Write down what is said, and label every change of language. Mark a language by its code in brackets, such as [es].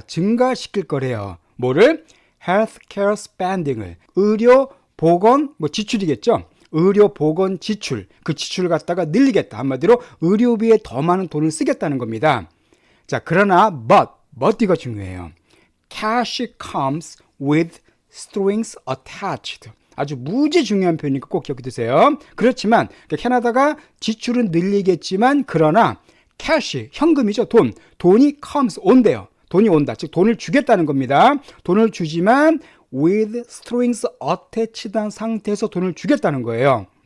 [ko] 증가시킬 거래요. 뭐를? healthcare spending을. 의료 보건 지출이겠죠. 의료 보건 지출. 그 지출을 갖다가 늘리겠다. 한마디로 의료비에 더 많은 돈을 쓰겠다는 겁니다. 자, 그러나 but 이가 중요해요. [en] cash comes with strings attached. [ko] 아주 무지 중요한 표현이니까 꼭 기억해 두세요. 그렇지만 캐나다가 지출은 늘리겠지만 그러나 cash, 현금이죠. 돈이 comes, 온대요. 돈이 온다. 즉 돈을 주겠다는 겁니다. 돈을 주지만 with strings attached 한 상태에서 돈을 주겠다는 거예요.